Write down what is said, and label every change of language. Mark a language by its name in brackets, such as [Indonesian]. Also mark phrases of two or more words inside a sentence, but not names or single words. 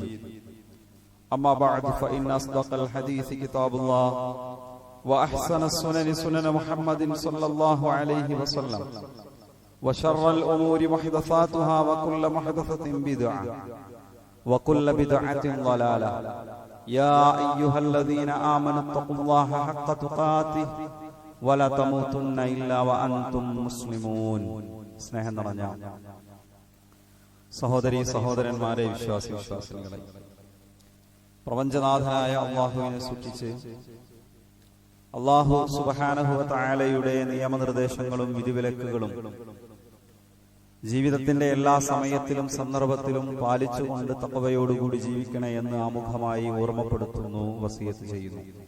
[Arabic] أما بعد فإن أصدق الحديث كتاب الله وأحسن السنن سنن محمد صلى الله عليه وسلم وشر الأمور محدثاتها وكل محدثة بدعة وكل بدعة ضلالة. يا أيها الذين آمنوا اتقوا الله حق تقاته ولا تموتن إلا وأنتم مسلمون. [Malayalam] സ്നേഹം നിറഞ്ഞ സഹോദരീ സഹോദരന്മാരെ, വിശ്വാസികളെ, പ്രപഞ്ചനാഥനായ അള്ളാഹുവിനെ സൂക്ഷിച്ച് [Arabic] الله سبحانه و [Malayalam] തആലയുടെ നിയമനിർദ്ദേശങ്ങളും വിധിവിലക്കുകളും ജീവിതത്തിന്റെ എല്ലാ സമയത്തിലും സന്ദർഭത്തിലും പാലിച്ചുകൊണ്ട് തഖ്വയോടുകൂടി ജീവിക്കണേ എന്ന് ആമുഖമായി ഓർമ്മപ്പെടുത്തുന്നു, വസിയത്ത് ചെയ്യുന്നു.